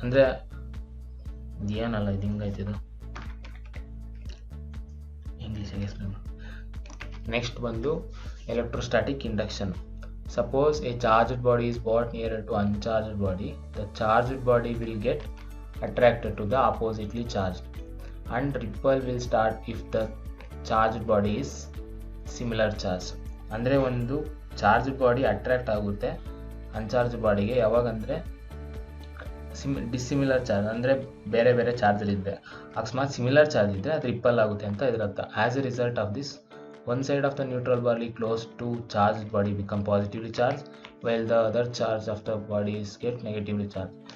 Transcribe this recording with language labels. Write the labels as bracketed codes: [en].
[kn] ಅಂದರೆ ಏನಲ್ಲ ಇದು ಹಿಂಗೈತಿದು ಇಂಗ್ಲೀಷಿಗೆ ಎಕ್ಸ್ಪ್ಲೇನ್. ನೆಕ್ಸ್ಟ್ ಬಂದು electrostatic induction. [en] Suppose a charged body is brought nearer to uncharged body, the charged body will get attracted to the oppositely charged, and ripple will start if the charged body is similar charge. [kn] ಅಂದರೆ ಒಂದು charged body attract ಆಗುತ್ತೆ ಅನ್ಚಾರ್ಜ್ ಬಾಡಿಗೆ ಯಾವಾಗಂದರೆ dissimilar charge ಅಂದರೆ ಬೇರೆ ಬೇರೆ charger ಇದ್ದರೆ. ಅಕಸ್ಮಾತ್ similar charge ಇದ್ದರೆ ಅದು ರಿಪ್ಪಲ್ ಆಗುತ್ತೆ ಅಂತ ಇದರರ್ಥ. [en] As a result of this, one side of the neutral body close to charged body become positively charged while the other charge of the bodies get negatively charged.